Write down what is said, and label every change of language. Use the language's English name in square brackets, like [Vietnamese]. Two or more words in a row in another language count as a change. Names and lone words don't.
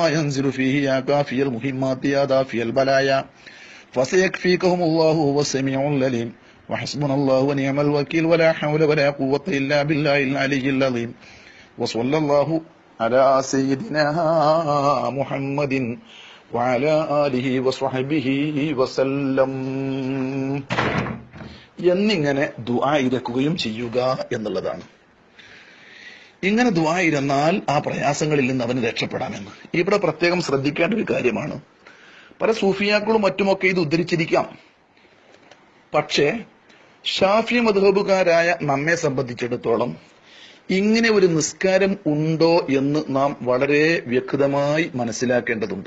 [Arabic] ينزل فيه يا كافي المهمات يا دافي البلايا فسيكفيكهم الله هو السميع العليم وحسبنا الله ونعم الوكيل ولا حول ولا قوة إلا بالله العلي العظيم وصلى الله على سيدنا محمد وعلى آله وصحبه وسلم [Malayalam] എന്നിങ്ങനെ ദുആ ഇരക്കുകയും ചെയ്യുക എന്നുള്ളതാണ്. ഇങ്ങനെ ദുആ ഇരുന്നാൽ ആ പ്രയാസങ്ങളിൽ നിന്ന് അവന് രക്ഷപ്പെടാമെന്ന്. ഇവിടെ പ്രത്യേകം ശ്രദ്ധിക്കേണ്ട ഒരു കാര്യമാണ്. പല സൂഫിയാക്കളും മറ്റുമൊക്കെ ഇത് ഉദ്ധരിച്ചിരിക്കാം. പക്ഷേ ഷാഫി മദ്ഹബുകാരായ നമ്മെ സംബന്ധിച്ചിടത്തോളം ഇങ്ങനെ ഒരു നിസ്കാരം ഉണ്ടോ എന്ന് നാം വളരെ വ്യക്തമായി മനസ്സിലാക്കേണ്ടതുണ്ട്.